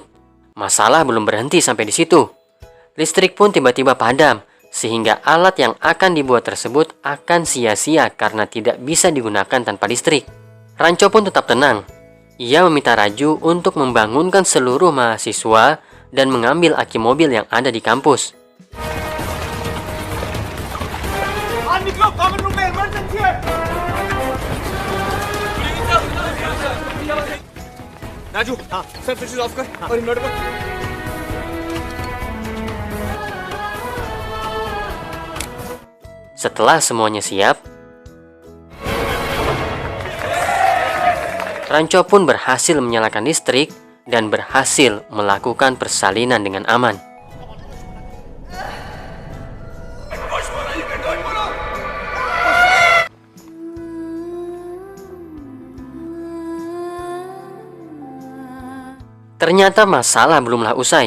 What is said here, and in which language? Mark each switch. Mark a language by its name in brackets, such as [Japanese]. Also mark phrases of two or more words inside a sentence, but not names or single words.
[Indonesian] Masalah belum berhenti sampai di situ. Listrik pun tiba-tiba padam, sehingga alat yang akan dibuat tersebut akan sia-sia karena tidak bisa digunakan tanpa listrik. Rancho pun tetap tenang. Ia meminta Raju untuk membangunkan seluruh mahasiswa dan mengambil aki mobil yang ada di kampus. [Hindi] राजू हाँ सर [English] switch off [Hindi] कर और इन्वर्टर बंद। [Indonesian] Setelah semuanya siap, Rancho pun berhasil menyalakan listrik dan berhasil melakukan persalinan dengan aman. Ternyata masalah belumlah usai.